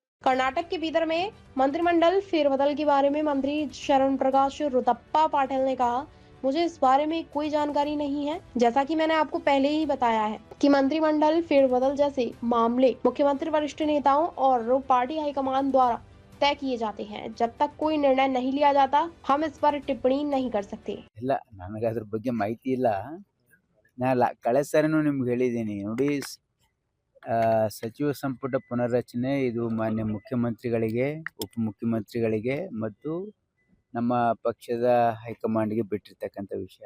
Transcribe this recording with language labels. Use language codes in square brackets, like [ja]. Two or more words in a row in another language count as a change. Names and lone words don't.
[hi] कर्नाटक के बीदर में मंत्रिमंडल फेरबदल के बारे में मंत्री शरण प्रकाश रुद्रप्पा पाटिल ने कहा, मुझे इस बारे में कोई जानकारी नहीं है। जैसा कि मैंने आपको पहले ही बताया है कि मंत्रिमंडल फेरबदल जैसे मामले मुख्यमंत्री, वरिष्ठ नेताओं और पार्टी हाईकमान द्वारा तय किए जाते हैं। जब तक कोई निर्णय नहीं लिया जाता, हम इस पर टिप्पणी नहीं कर सकते। [kn] ಇಲ್ಲ ನನಗೆ ಅದ್ರ ಬಗ್ಗೆ ಮಾಹಿತಿ ಇಲ್ಲ. ಕಳೆದ ಸಾರಿನೂ ನಿಮ್ಗೆ ಹೇಳಿದ್ದೀನಿ ನೋಡಿ. ಸಚಿವ ಸಂಪುಟ ಪುನರ್ರಚನೆ ಇದು ಮಾನ್ಯ ಮುಖ್ಯಮಂತ್ರಿಗಳಿಗೆ, ಉಪಮುಖ್ಯಮಂತ್ರಿಗಳಿಗೆ ಮತ್ತು ನಮ್ಮ ಪಕ್ಷದ ಹೈಕಮಾಂಡ್ಗೆ ಬಿಟ್ಟಿರ್ತಕ್ಕಂಥ ವಿಷಯ.